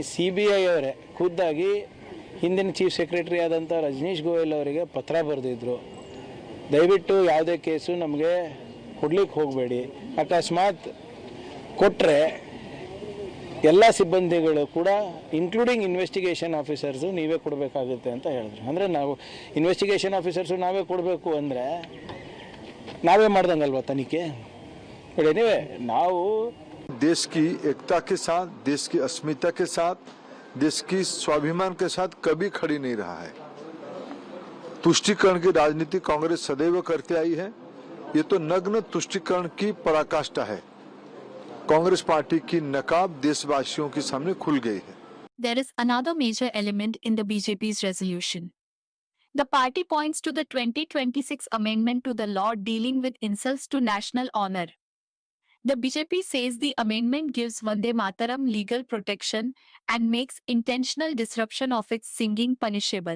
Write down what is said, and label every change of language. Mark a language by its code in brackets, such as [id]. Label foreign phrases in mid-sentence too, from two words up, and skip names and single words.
[kn] CBI ಅವರೇ ಖುದ್ದಾಗಿ ಹಿಂದಿನ [en] chief secretary [kn] ಆದಂಥ ರಜನೀಶ್ ಗೋಯಲ್ ಅವರಿಗೆ ಪತ್ರ ಬರೆದಿದ್ರು, ದಯವಿಟ್ಟು ಯಾವುದೇ ಕೇಸು ನಮಗೆ ಕೊಡ್ಲಿಕ್ಕೆ ಹೋಗಬೇಡಿ, ಅಕಸ್ಮಾತ್ ಕೊಟ್ಟರೆ ಎಲ್ಲ ಸಿಬ್ಬಂದಿಗಳು ಕೂಡ [en] including investigation officers [kn] ನೀವೇ ಕೊಡಬೇಕಾಗುತ್ತೆ ಅಂತ ಹೇಳಿದ್ರು। ಅಂದರೆ ನಾವು [en] investigation officers [kn] ನಾವೇ ಕೊಡಬೇಕು ಅಂದರೆ ನಾವೇ ಮಾಡ್ದಂಗಲ್ವಾ ತನಿಖೆ? [en] but anyway now [hi] देश की एकता के साथ, देश की अस्मिता के साथ, देश की स्वाभिमान के साथ कभी खड़ी नहीं रहा है। तुष्टीकरण की राजनीति कांग्रेस सदैव करते आई है। ये तो नग्न तुष्टीकरण की पराकाष्ठा है। कांग्रेस पार्टी की नकाब देशवासियों के सामने खुल गई है। [en] There is another major element in the BJP's resolution. The party points to the 2026 amendment to the law dealing with insults to national honor. The BJP says the amendment gives Vande Mataram legal protection and makes intentional disruption of its singing punishable.